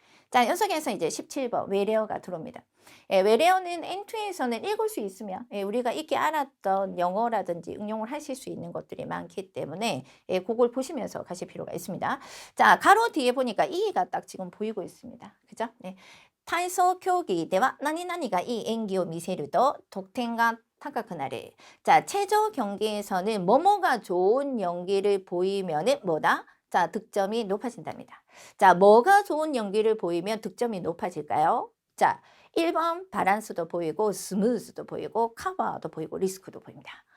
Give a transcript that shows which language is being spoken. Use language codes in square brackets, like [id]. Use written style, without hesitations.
[ko] 자, 연속해서 이제 17번 외래어가 들어옵니다. 외래어는 N2에서는 읽을 수 있으면 우리가 익히 알았던 영어라든지 응용을 하실 수 있는 것들이 많기 때문에 그걸 보시면서 가실 필요가 있습니다. 자, 가로 뒤에 보니까 이가 딱 지금 보이고 있습니다. 그죠? 네. [ja] 타이소競技では何々がいい演技を見せると得点が高くなる. [ko] 자, 체조 경기에서는 뭐뭐가 좋은 연기를 보이면은 뭐다? 자, 득점이 높아진답니다. 자, 뭐가 좋은 연기를 보이면 득점이 높아질까요? 자, 1번 바란스도 보이고 스무스도 보이고 카바도 보이고 리스크도 보입니다.